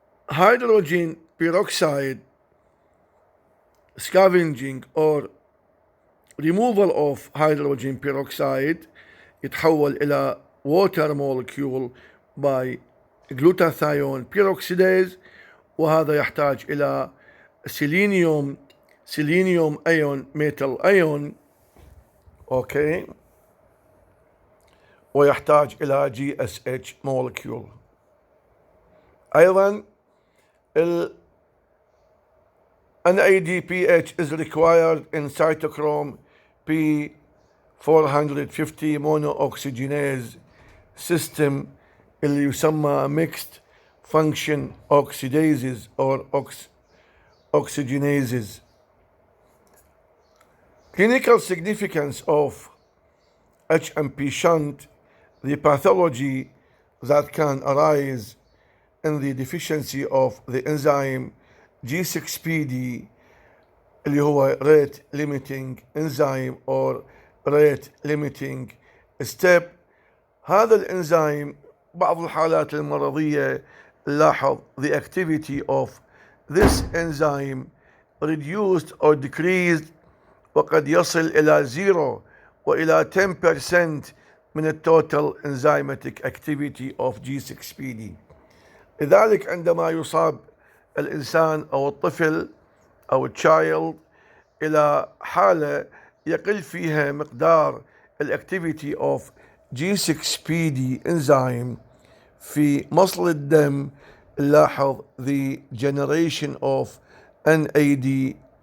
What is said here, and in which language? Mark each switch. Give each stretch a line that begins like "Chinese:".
Arabic: والهيدروجين
English: peroxide scavenging or removal of hydrogen peroxide
Arabic: يتحول إلى
English: water molecule by glutathione peroxidase،
Arabic: وهذا يحتاج إلى سيلينيوم أيون ميتال أيون. أوكي، ويحتاج إلى GSH molecule.
English: أيضا NADPH is required in cytochrome P450 monooxygenase system
Arabic: اللي يسمى
English: mixed function oxidases or oxygenases. Clinical significance of HMP shunt: the pathology that can arise in the deficiency of the enzyme G6PD
Arabic: اللي هو
English: rate limiting enzyme or rate limiting step.
Arabic: هذا الانزيم بعض الحالات المرضية نلاحظ
English: the activity of this enzyme reduced or decreased،
Arabic: وقد يصل إلى 0 وإلى 10% من التوتال
English: enzymatic activity of G6PD.
Arabic: لذلك عندما يصاب الإنسان أو الطفل أو التشايلد إلى حالة يقل فيها مقدار الأكتيفيتي
English: of G6PD enzyme
Arabic: في مصل الدم، نلاحظ
English: the generation of NADPH